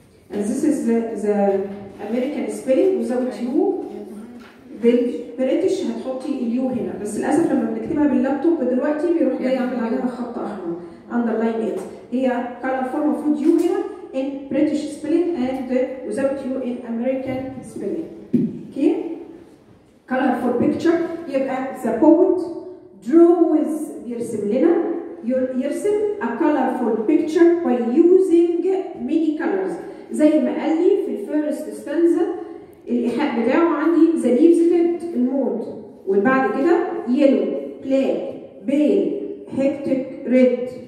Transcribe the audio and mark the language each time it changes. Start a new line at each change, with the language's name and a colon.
English: and this is the American spelling without you.
Arabic: بالبريتش هتحطي اليو هنا، بس للاسف لما بنكتبها باللابتوب دلوقتي بيروح جاي يعمل عليها خط احمر
English: underline it. هي colorful
Arabic: المفروض
English: you
Arabic: هنا
English: in British spelling and without you in American spelling. okay colorful picture يبقى the poet draws
Arabic: يرسم
English: a colorful picture by using many colors.
Arabic: زي ما قال لي في الفيرست ستانزا الايحاء بتاعه عندي
English: the leaves red
Arabic: الموت، والبعد كده
English: Yellow black pale hectic red.